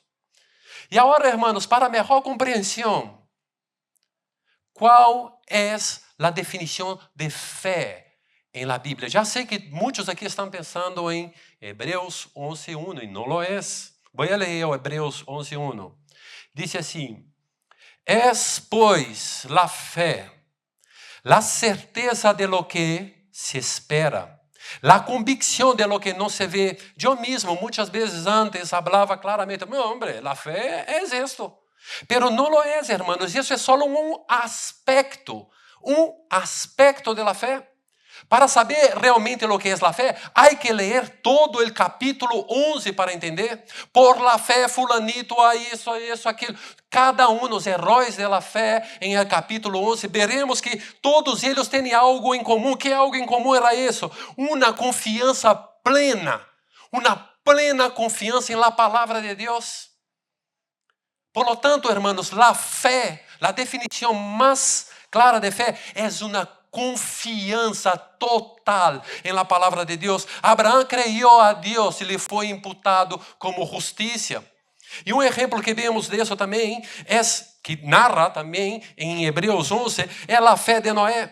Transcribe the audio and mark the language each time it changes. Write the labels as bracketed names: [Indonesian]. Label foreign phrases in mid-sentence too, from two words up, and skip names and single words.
[Portuguese] E agora, hermanos, para melhor compreensão, qual é a definição de fé em la Bíblia? Já sei que muitos aqui estão pensando em Hebreus 11:1 e não lo é. Vou ler o Hebreus 11:1. Diz assim: [Spanish] es, pois, la fé, la certeza de lo que se espera, la convicción de lo que no se ve. Yo mismo muchas veces antes hablaba claramente, meu hombre, la fé es esto. Pero no lo es, hermanos, eso es solo un aspecto de la fe. Para saber realmente lo que es la fe, hay que leer todo el capítulo 11 para entender. Por la fe, fulanito, [Portuguese] a isso, aquilo. Cada um dos heróis da fé, em [Spanish] el capítulo [Portuguese] 11, veremos que todos eles têm algo em comum. Que algo em comum era isso? Uma confiança plena. Uma plena confiança em la palavra de Deus. Por lo tanto, hermanos, la fé, la definição mais clara de fé, é uma confiança total em la palavra de Deus. Abraão creyó a Deus e lhe foi imputado como justiça. E um exemplo que vemos disso também, que narra também em Hebreus 11, é a fé de Noé.